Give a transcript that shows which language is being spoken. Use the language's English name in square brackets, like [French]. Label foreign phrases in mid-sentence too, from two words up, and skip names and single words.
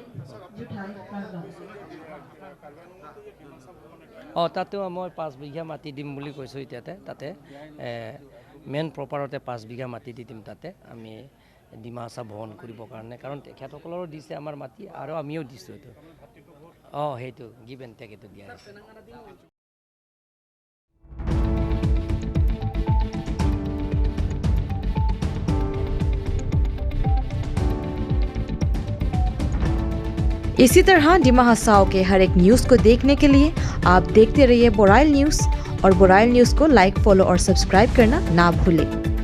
[Assamese] তাতেও মই 5 বিঘা মাটি দিম বুলি কৈছোঁ। এতিয়াতে তাতে মেইন প্ৰপাৰতে 5 বিঘা মাটি দি দিম। তাতে আমি ডিমা হাছাও ভৱন কৰিবৰ কাৰণে, কাৰণ তেখেতসকলৰো দিছে আমাৰ মাটি আৰু আমিও দিছোঁ। এইটো সেইটো [English] give and take [Assamese] এইটো দিয়া হৈছে। [Hindi] इसी तरह डिमा हासाओ के हर एक न्यूज़ को देखने के लिए आप देखते रहिए बोराइल न्यूज़ और बोराइल न्यूज़ को लाइक, फॉलो और सब्सक्राइब करना ना भूलें।